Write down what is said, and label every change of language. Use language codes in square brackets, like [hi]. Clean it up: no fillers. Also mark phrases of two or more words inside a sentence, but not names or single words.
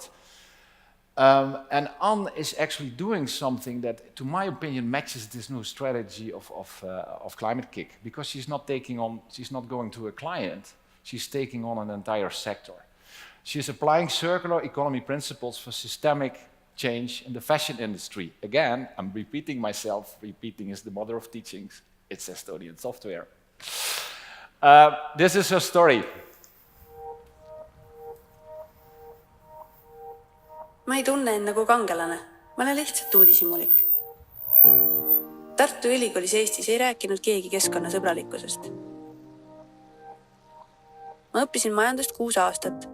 [en] And Anne is actually doing something that, to my opinion, matches this new strategy of Climate Kick, because she's not going to a client, she's taking on an entire sector. She's applying circular economy principles for systemic change in the fashion industry. Again, I'm repeating myself. Repeating is the mother of teachings. It's Estonian software. This is her story. [et] Ma ei tunne end nagu kangelane. Ma olen lihtsalt uudishimulik. Tartu Ülikoolis Eestis ei rääkinud keegi keskkonnasõbralikkusest. Ma õppisin majandust 6 aastat.